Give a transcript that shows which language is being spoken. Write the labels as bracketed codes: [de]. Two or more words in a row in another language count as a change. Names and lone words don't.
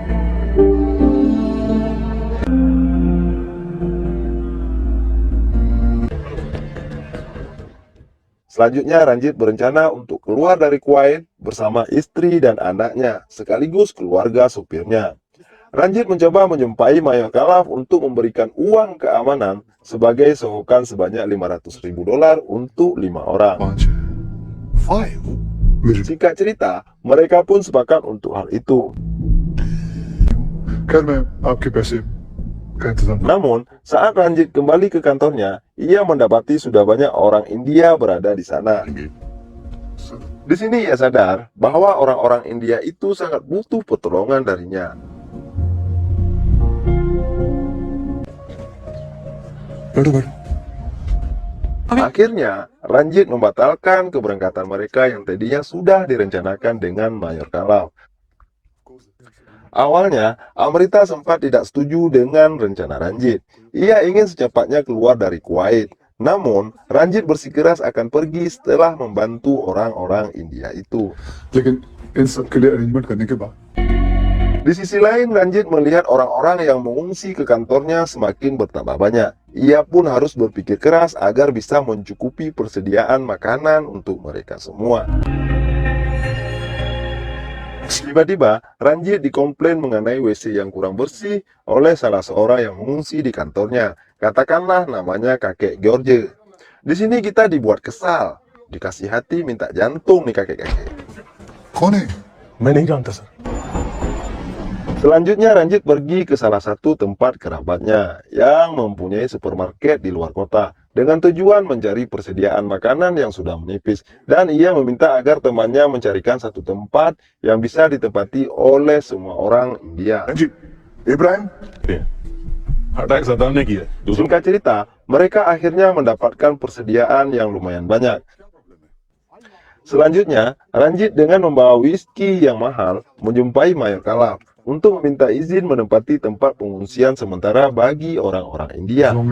[id] Selanjutnya Ranjit berencana untuk keluar dari Kuwait bersama istri dan anaknya, sekaligus keluarga supirnya. Ranjit mencoba menjumpai Mayor Khalaf untuk memberikan uang keamanan sebagai sogokan sebanyak $500.000 untuk 5 orang. 5 Singkat cerita, mereka pun sepakat untuk hal itu. [hi] खैर मैं आपके पैसे का इंतजाम [id] Namun, saat Ranjit kembali ke kantornya, ia mendapati sudah banyak orang India berada di sana. Di sini ia sadar bahwa orang-orang India itu sangat butuh pertolongan darinya. Akhirnya, Ranjit membatalkan keberangkatan mereka yang tadinya sudah direncanakan dengan Mayor Khalaf. Awalnya, Amrita sempat tidak setuju dengan rencana Ranjit. Ia ingin secepatnya keluar dari Kuwait. Namun, Ranjit bersikeras akan pergi setelah membantu orang-orang India itu. [hi] लेकिन इन सब के लिए अरेंजमेंट करने के बाद [id] Di sisi lain, Ranjit melihat orang-orang yang mengungsi ke kantornya semakin bertambah banyak. Ia pun harus berpikir keras agar bisa mencukupi persediaan makanan untuk mereka semua. Tiba-tiba, Ranjit dikomplain mengenai WC yang kurang bersih oleh salah seorang yang mengungsi di kantornya. Katakanlah namanya kakek George. Di sini kita dibuat kesal. Dikasih hati minta jantung nih kakek-kakek. [hi] कौन है? मैं नहीं जानता सर। [id] Selanjutnya Ranjit pergi ke salah satu tempat kerabatnya yang mempunyai supermarket di luar kota dengan tujuan mencari persediaan makanan yang sudah menipis, dan ia meminta agar temannya mencarikan satu tempat yang bisa ditempati oleh semua orang India. [hi] रंजीत इब्राहिम अटैक सद्दाम ने किया। दूसरों [id] Singkat cerita, mereka akhirnya mendapatkan persediaan yang lumayan banyak. Selanjutnya, Ranjit dengan membawa whisky yang mahal menjumpai Mayor Khalaf untuk meminta izin menempati tempat pengungsian sementara bagi orang-orang India.